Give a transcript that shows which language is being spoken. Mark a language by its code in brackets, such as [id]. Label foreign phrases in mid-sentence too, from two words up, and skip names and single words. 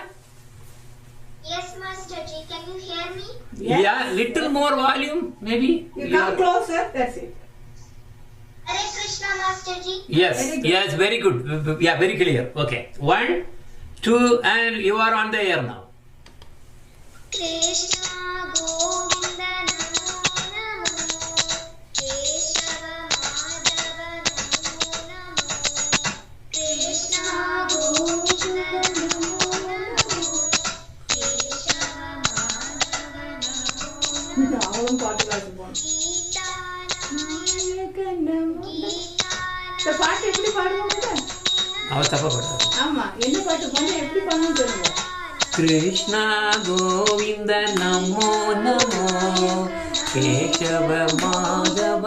[en] Yes, Master Ji. Can you hear me? Yes. Yeah, little more volume, maybe. You come closer, that's it. Hare Krishna, Master Ji. Yes, Very good. yes, very good. Yeah, very clear. Okay, 1, 2, and you are on the air now. [sa] कृष्ण गोविन्द नमो नमो केशव माधव नमो नमो कृष्ण गोविन्द नमो नमो केशव माधव नमो नमो, [ta] அவளும் பாட்டு பாட்டு போகணும். Geeta இந்த பாட்டு எப்படி பாடுவாங்க? அவர் தப்பா பண்றாரு. ஆமா, என்ன பாட்டு பண்ண எப்படி பண்ணணும் சொல்லுங்க. [sa] कृष्ण गोविन्द नमो नमो केशव माधव.